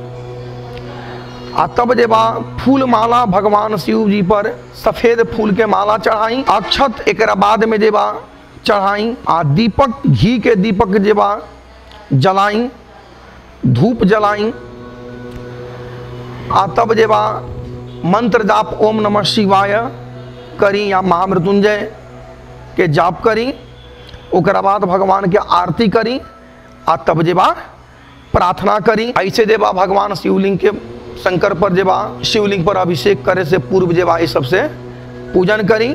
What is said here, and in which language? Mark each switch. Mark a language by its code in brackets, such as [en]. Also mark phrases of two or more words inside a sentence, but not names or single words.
[bho] आ तब जे बा फूल माला भगवान शिव जी पर सफेद फूल के माला चढ़ाई। अक्षत एक बाद में जे बा चढ़ाई। आ दीपक घी के दीपक जे बा जलाई, धूप जलाई। आ तब जे बा मंत्र जाप [sa] ओम नमः शिवाय [bho] करी या महामृत्युंजय के जाप करी। ओकरा बाद भगवान के आरती करी। आ तब जे बा प्रार्थना करी। ऐसे जे बा भगवान शिवलिंग के शंकर पर जे बा शिवलिंग पर अभिषेक करे से पूर्व जे बा ये सबसे पूजन करी।